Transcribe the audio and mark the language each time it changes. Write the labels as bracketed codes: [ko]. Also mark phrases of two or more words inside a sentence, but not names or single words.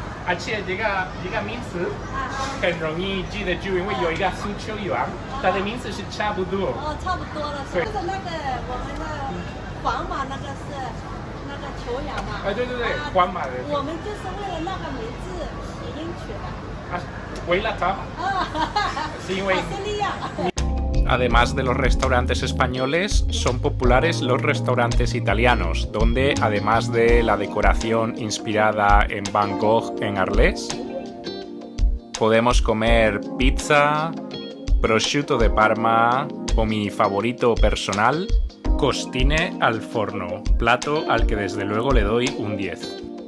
[zh] 而且这个名字很容易记得住，因为有一个足球员，他的名字是差不多。差不多了。就是那个我们的皇马那个是那个球员嘛。对，皇马的。我们就是为了那个名字起因取的。为了他。是因为。卡西利亚。 [es] Además de los restaurantes españoles, son populares los restaurantes italianos, donde además de la decoración inspirada en Van Gogh en Arles, podemos comer pizza, prosciutto de Parma o mi favorito personal, [it] costine al forno, [es] plato al que desde luego le doy un 10.